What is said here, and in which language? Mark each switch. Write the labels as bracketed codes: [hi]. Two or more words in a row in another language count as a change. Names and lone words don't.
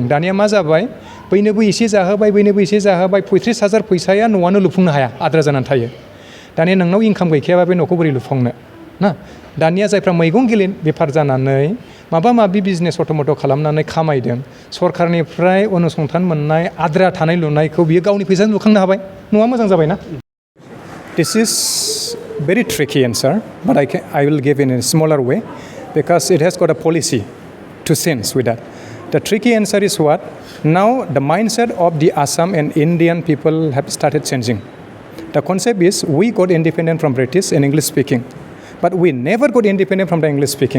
[brx] दानिया मा जाबाय बैनोबो एसे जाहोबाय बैनोबो एसे जाहोबाय 35,000 फैसाया न'आनो लुफुंनो हाया आद्रा जानानै थायो। दानिया नोंनाव इनकाम गैखायाबा बे न'खौ बोरै लुफुंनो ना। दानिया जायफ्रा मैगं बेफार जानानै माबा माबि बिजनेस अट'मट' खालामनानै खामायदों सरकारनिफ्राय अनुसंधान मोननाय आद्रा थानाय लुनायखौ बियो गावनि फैसाजों लुखांनो हाबाय। न'आ मोजां जाबायना। [en] This is very tricky answer, but I will give in a smaller way because it has got a policy to sense with that. The tricky answer is what? Now the mindset of the Assam and Indian people have started changing. The concept is we got independent from British and English speaking, but we never got independent from the English speaking.